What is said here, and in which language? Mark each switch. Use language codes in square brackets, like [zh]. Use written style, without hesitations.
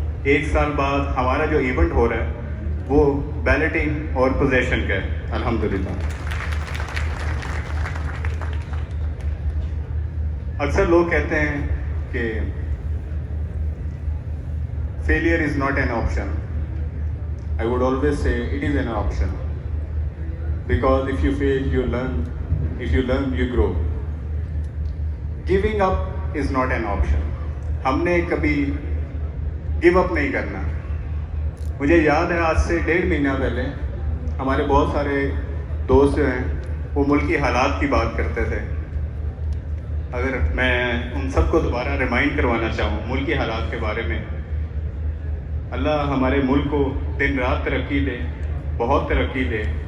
[ur] 1 سال بعد ہمارا جو ایونٹ ہو رہا ہے وہ بیلٹنگ اور پوزیشن کا ہے الحمدللہ. اکثر لوگ کہتے ہیں کہ [en] failure is not an option. I would always say it is an option. Because if you fail, you learn. If you learn, you grow. Giving up is not an option. [ur] ہم نے کبھی گیو اپ نہیں کرنا. مجھے یاد ہے آج سے 1.5 مہینہ پہلے ہمارے بہت سارے دوست جو ہیں وہ ملکی حالات کی بات کرتے تھے. اگر میں ان سب کو دوبارہ ریمائنڈ کروانا چاہوں ملکی حالات کے بارے میں، اللہ ہمارے ملک کو دن رات ترقی دے، بہت ترقی دے.